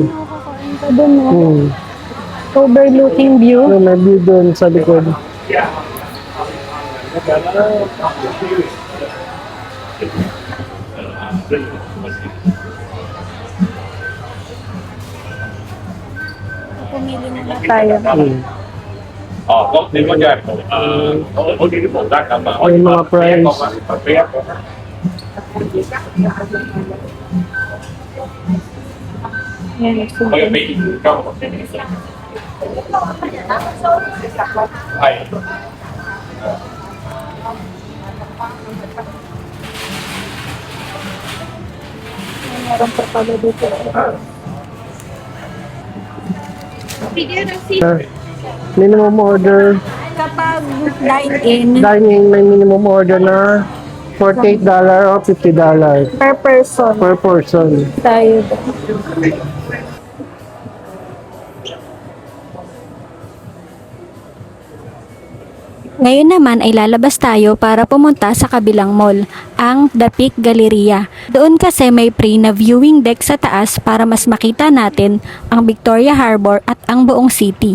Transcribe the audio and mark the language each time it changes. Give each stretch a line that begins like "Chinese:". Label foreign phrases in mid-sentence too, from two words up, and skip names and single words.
Filipino: Doon mo.
English: Overlooking view.
Filipino: Yung may view doon sa likod. Pumili muna tayo.
Vietnamese: Nếu có cho em có cái phụ trách mà
Filipino: Yung mga price. Yan, so,
Vietnamese: Có cái bị không? Hay.
Filipino: Meron pa pala dito.
English: Minimum order,
Filipino: Kapag dine-in, dining may
English: minimum order
Filipino: na $48 o $50
English: per person, per person.
Filipino: tayo. Ngayon naman ay lalabas tayo para pumunta sa kabilang mall, ang The Peak Galleria. Doon kasi may free na viewing deck sa taas para mas makita natin ang Victoria Harbor at ang buong city.